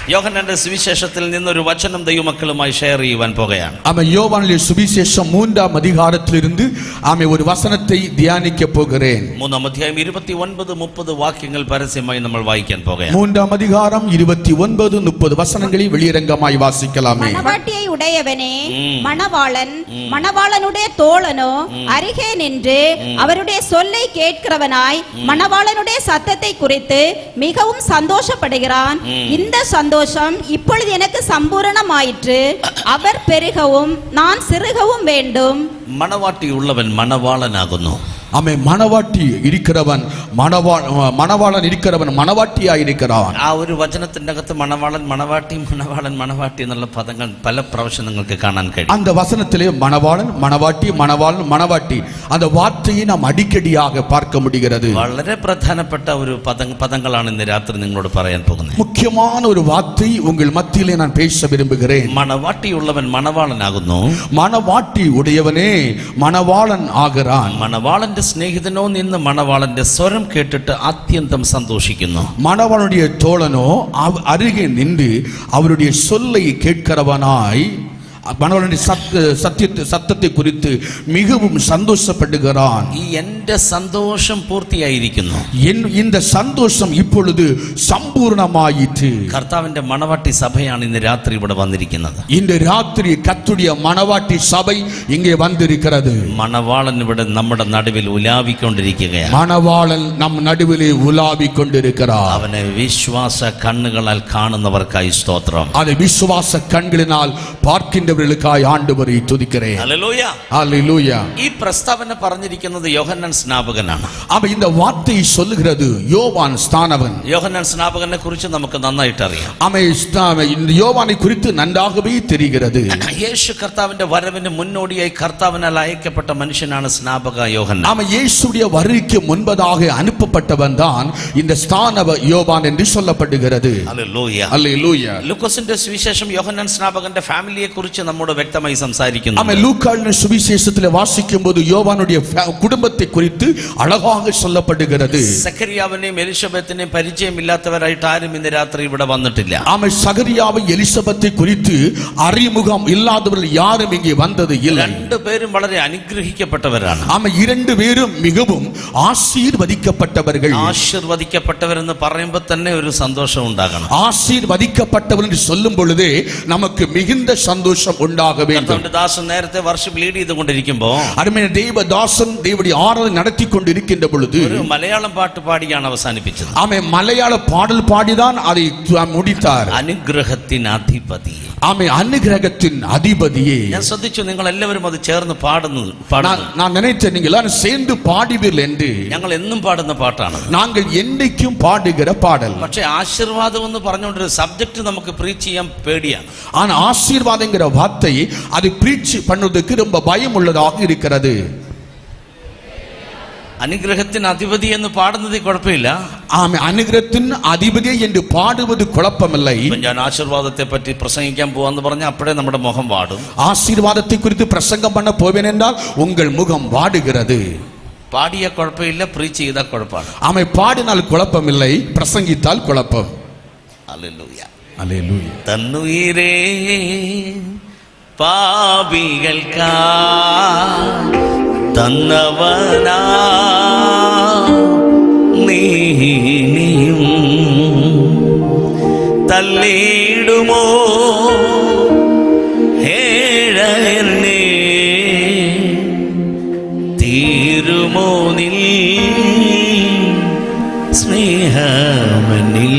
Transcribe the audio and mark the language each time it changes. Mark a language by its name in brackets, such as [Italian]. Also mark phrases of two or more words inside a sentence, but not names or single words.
[Malayalam] യോഹന്നാന്റെ സുവിശേഷത്തിൽ നിന്നൊരു വചനം ദൈവമക്കളുമായി ഷെയർ ചെയ്യുവാൻ പോകുകയാണ്. [Tamil] யோவானிலே சுவிசேஷம் 3ஆம் அதிகாரத்திலிருந்து ஒரு வசனத்தை தியானிக்க போகிறேன். [Malayalam] 3ஆம் അധ്യായം 29-30 വാക്യങ്ങൾ പരസ്യമായി നമ്മൾ വായിക്കാൻ പോകുകയാണ്. [Tamil] 3ஆம் அதிகாரம் 29-30 வசனங்களை வெளியரங்கமாய் வாசிக்கலாமே. மணவாட்டியை உடையவனே மணவாளன் மணவாளனுடைய தோழனோ அருகே நின்று அவருடைய சொல்லை கேட்கிறவனாய் மணவாளனுடைய சத்தத்தை குறித்து மிகவும் சந்தோஷப்படுகிறான். இந்த சந்தோஷம் இப்பொழுது எனக்கு சம்பூரணமாயிற்று. அவர் பெருகவும் நான் சிறுகவும் வேண்டும். [Malayalam] മണവാട്ടി ഉള്ളവൻ മണവാളനാകുന്നു. [Tamil] ஆமே, மணவாட்டி இருக்கிறவன் மணவாளன் இருக்கிறவன் மணவாட்டியாய் இருக்கிறான். [Malayalam] ആ ഒരു വചനത്തിന്റെ അകത്ത് മണവാളൻ മണവാട്ടി മണവാളൻ മണവാട്ടി എന്നുള്ള പദങ്ങൾ പല പ്രാവശ്യം നിങ്ങൾക്ക് കാണാൻ കഴിയും. [Tamil] அந்த வசனத்திலே மணவாளன் மணவாட்டி மணவாளன் மணவாட்டி அந்த வார்த்தையை நாம் அடிக்கடியாக பார்க்க முடிகிறது. [Malayalam] വളരെ പ്രധാനപ്പെട്ട ഒരു പദങ്ങളാണ് ഇന്ന് രാത്രി നിങ്ങളോട് പറയാൻ പോകുന്നത്. [Tamil] முக்கியமான ஒரு வார்த்தை உங்கள் மத்தியிலே நான் பேச விரும்புகிறேன். [Malayalam] മണവാട്ടിയുള്ളവൻ മണവാളനാകുന്നു. [Tamil] மணவாட்டி உடையவனே மணவாளன் ஆகிறான். [Malayalam] മണവാളന്റെ സ്നേഹിതനോ നിന്ന് മണവാളന്റെ സ്വരം കേട്ടിട്ട് അത്യന്തം സന്തോഷിക്കുന്നു. [Tamil] மணவாளனுடைய தோழனோ அருகே நின்று அவருடைய சொல்லை கேட்கிறவனாய் மணவாளனுடைய சத்தத்தை குறித்து மிகவும் சந்தோஷப்படுகிறான். [Malayalam] എന്റെ സന്തോഷം പൂർത്തിയായിരിക്കുന്നു. [Tamil] இந்த சந்தோஷம் இப்பொழுது சம்பூர்ணமாயிற்று. [Malayalam] കർത്താവിന്റെ മണവാട്ടി സഭയാണ് ഇന്ന് രാത്രി ഇവിടെ വന്നിരിക്കുന്നത്. [Tamil] இந்த ராத்திரி கர்த்தருடைய மணவாட்டி சபை இங்கே வந்திருக்கிறது. [Malayalam] മണവാളൻ ഇവിടെ നമ്മുടെ നടുവിൽ ഉലാവിക്കൊണ്ടിരിക്കുകയാണ്. [Tamil] மணவாளன் நம் நடுவிலே உலாவிக் கொண்டிருக்கிறார். [Malayalam] അവനെ വിശ്വാസ കണ്ണുകളാൽ കാണുന്നവർക്കായി സ്തോത്രം. [Tamil] அதை விசுவாச கண்களினால் பார்க்கின்றவர்களுக்காய் ஆண்டவரை துதிக்கிறேன். [Malayalam] ഹല്ലേലൂയ. [Tamil] ஹல்லேலூயா. [Malayalam] ഈ പ്രസ്താവന പറഞ്ഞിരിക്കുന്നത് യോഹന്നാൻ സ്നാപകനാണ്. [Tamil] இந்த வார்த்தையை சொல்லுகிறது யோவான் ஸ்நானகன். [Malayalam] യോഹന്നാൻ സ്നാപകനെ കുറിച്ച് നമുക്ക് നന്നായിട്ട് അറിയാം. [Tamil] இந்த யோவானை குறித்து நன்றாகவே தெரிகிறது. [Malayalam] യേശു കർത്താവിന്റെ വരവിന് മുന്നോടിയായി കർത്താവിനാൽ അയക്കപ്പെട്ട മനുഷ്യനാണ് സ്നാപക യോഹന്നാൻ. [Tamil] இயேசுடைய வருகைக்கு முன்பதாக அனுப்பப்பட்டவன் தான் இந்த ஸ்நானக யோவான் என்று சொல்லப்படுகிறது. [Malayalam] ഹല്ലേലൂയ. [Tamil] ஹல்லேலூயா. [Malayalam] ലൂക്കോസിന്റെ സുവിശേഷം യോഹന്നാൻ സ്നാപകന്റെ ഫാമിലിയെ കുറിച്ച് നമ്മോട് വ്യക്തമായി സംസാരിക്കുന്നു. [Tamil] லூக்காவின் சுவிசேஷத்திலே வாசிக்கும்போது யோவானுடைய குடும்பத்தை குறித்து அழகாக சொல்லப்படுகிறது. [Malayalam] സക്കറിയാവിനെയും എലിസബത്തിനെയും പരിചയമില്ലാത്തവരായിട്ട് ആരും ഇന്ന് രാത്രി ഇവിടെ വന്നിട്ടില്ല. [Tamil] சகரியாவை எலிசபெத்தை குறித்து அறிமுகம் இல்லாதவர்கள் யாரும் இங்கே வந்தது இல்லை. [Malayalam] രണ്ടുപേരും വളരെ അനുഗ്രഹിക്കപ്പെട്ടവരാണ്. [Tamil] இரண்டு பேரும் மிகவும் ஆசீர்வதிக்கப்பட்டவர்கள். [Malayalam] ആശീർവദിക്കപ്പെട്ടവരെന്ന് പറയുമ്പോൾ തന്നെ ഒരു സന്തോഷം ഉണ്ടാകണം. [Tamil] ஆசீர்வதிக்கப்பட்டவர் என்று சொல்லும் பொழுதே நமக்கு மிகுந்த சந்தோஷம் உண்டாக வேண்டும். [Malayalam] ദാസൻ നേരത്തെ [English] worship lead [Malayalam] ചെയ്തുകൊണ്ടിരിക്കുമ്പോൾ [Tamil] அருமையான தேவதாசன் தேவனுடைய ஆராதனை நடத்தி கொண்டிருக்கின்ற பொழுது [Malayalam] ഒരു മലയാളം പാട്ട് പാടിയാണ് അവസാനിപ്പിച്ചത്. [Tamil] மலையாள பாடல் பாடிதான் அதை முடித்தார். [Malayalam] അനുഗ്രഹത്തിൻ അധിപതി. [Tamil] അനുഗ്രഹത്തിൻ அதிபதியே. [Malayalam] ഞാൻ ശ്രദ്ധിച്ചു, നിങ്ങൾ എല്ലാവരും അത് ചേർന്ന് പാടുന്നത്. [Tamil] நான் நினைத்தேன் நீங்கள் எல்லாரும் சேர்ந்து பாடுவீர்கள் என்று. [Malayalam] ഞങ്ങൾ എന്നും പാടുന്ന പാട്ടാണ്. [Tamil] நாங்கள் என்னைக்கும் பாடுகிற பாடல். [Malayalam] പക്ഷേ ആശീർവാദം എന്ന് പറഞ്ഞുകൊണ്ടൊരു സബ്ജക്ട് നമുക്ക് പ്രീച്ച് ചെയ്യാൻ പേടിയാണ്. [Tamil] ஆனா ஆசீர்வாதங்கிற வார்த்தை அது பிரீச் பண்ணுவதற்கு ரொம்ப பயம் உள்ளதாக இருக்கிறது. [Malayalam] അനുഗ്രഹത്തിന് അധിപതി എന്ന് പാടുന്നതിൽ കുഴപ്പമില്ല. അനുഗ്രഹത്തിൻ അധിപതി എന്ന് പാടുவது കുഴപ്പമില്ല. ഞാൻ ആശീർവാദത്തെ പറ്റി പ്രസംഗിക്കാൻ പോവാന്ന് പറഞ്ഞാൽ അപ്പോഴേ നമ്മുടെ മുഖം വാടും. ആശീർവാദത്തെ കുറിച്ച് പ്രസംഗം [Tamil] பண்ண போவேன் என்றால் உங்கள் முகம் வாடுகிறது. [Malayalam] പാടിയ കുഴപ്പമില്ല, പ്രീച്ച് ചെയ്താൽ കുഴപ്പമാണ്. [Tamil] பாடினால் குழப்பமில்லை, பிரசங்கித்தால் குழப்பம். [Malayalam] ഹല്ലേലൂയ. ഹല്ലേലൂയ. തന്നുയിരേ പാപികൾക്കാ തന്നവനാ നീയും തള്ളിയിടുമോ ഏഴനെ തീരുമോ നിൽ സ്നേഹമനിൽ.